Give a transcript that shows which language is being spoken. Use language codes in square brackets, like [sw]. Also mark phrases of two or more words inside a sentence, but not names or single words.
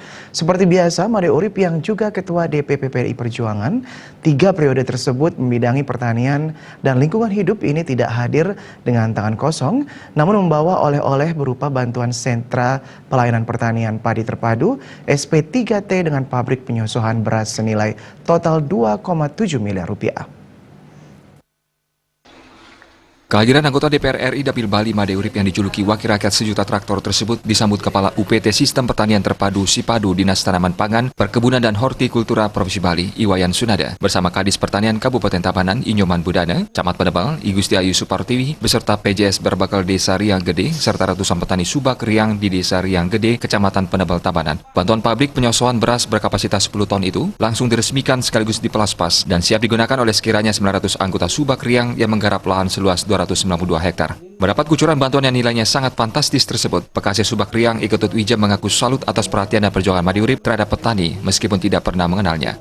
[id] Seperti biasa, Imade Urip yang juga Ketua DPP PDI Perjuangan, 3 periode tersebut membidangi pertanian dan lingkungan hidup ini tidak hadir dengan tangan kosong, namun membawa oleh-oleh berupa bantuan sentra pelayanan pertanian padi terpadu SP3T dengan pabrik penyosohan beras senilai total 2,7 miliar rupiah. Kehadiran anggota DPR RI Dapil Bali Imade Urip yang dijuluki Wakil Rakyat Sejuta Traktor tersebut disambut Kepala UPT Sistem Pertanian Terpadu Sipadu Dinas Tanaman Pangan, Perkebunan dan Hortikultura Provinsi Bali, Iwayan Sunada, bersama Kadis Pertanian Kabupaten Tabanan, Inyoman Budana, Camat Penebal, I Gusti Ayu Supartiwi, beserta PJS Berbakal Desa Riang Gede, serta ratusan petani Subak Riang di Desa Riang Gede, Kecamatan Penebal Tabanan. Bantuan pabrik penyosohan beras berkapasitas 10 ton itu langsung diresmikan sekaligus dipelaspas dan siap digunakan oleh sekiranya 900 anggota Subak Riang yang menggarap lahan seluas 292 hektar. Mendapat kucuran bantuan yang nilainya sangat fantastis tersebut, Pekasih Subak Riang Iketut Wija mengaku salut atas perhatian dan perjuangan Imade Urip terhadap petani meskipun tidak pernah mengenalnya.